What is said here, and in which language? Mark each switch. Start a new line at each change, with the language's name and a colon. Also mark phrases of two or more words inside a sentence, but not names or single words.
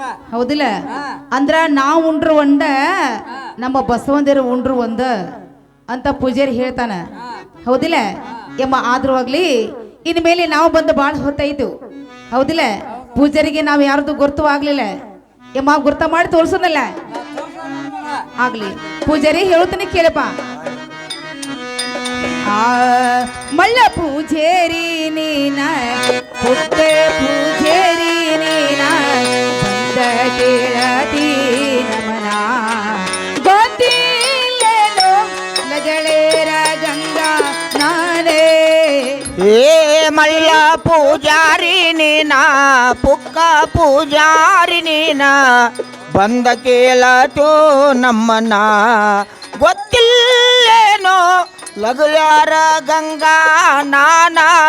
Kannada: ಹೌದಿಲ್ಲ ಅಂದ್ರ ನಾವ್ ಉಂಡ್ರು ಒಂದ ನಮ್ಮ ಬಸವಂದೇರು ಉಂಡ್ರು ಒಂದ ಅಂತ ಪೂಜಾರಿ ಹೇಳ್ತಾನ ಹೌದಿಲ್ಲ ಯಮ್ಮ ಆದ್ರೂ ಆಗ್ಲಿ ಇನ್ ಮೇಲೆ ನಾವು ಬಂದು ಬಾಳ ಹೊತ್ತಾಯ್ತು ಹೌದಿಲ್ಲ ಪೂಜಾರಿಗೆ ನಾವ್ ಯಾರ್ದು ಗುರ್ತು ಆಗ್ಲಿಲ್ಲ ಯಮ್ಮ ಗುರ್ತ ಮಾಡಿ ತೋರ್ಸೋನಲ್ಲ ಆಗ್ಲಿ ಪೂಜಾರಿ ಹೇಳುತ್ತಾನೆ ಕೇಳಪ್ಪ ಮಳ್ಳ ಪೂಜೇರಿ ನೀನ ಪುಟ್ಟ ಪೂಜೇರಿ ನೀನ ಬಂದ ಕೇಳತಿ ನಮನ ಗೊತ್ತಿಲ್ಲೇನೋ ಲಗಳೇರ ಗಂಗಾ ನಾನೇ ಏ ಮಳ್ಳ ಪೂಜಾರಿ ನೀನ ಪುಕ್ಕ ಪೂಜಾರಿ ನೀನ ಬಂದ ಕೇಳತು ನಮ್ಮನ ಗೊತ್ತಿಲ್ಲೇನೋ ಲಗುಯಾರ ಗಂಗಾ ನಾನಾ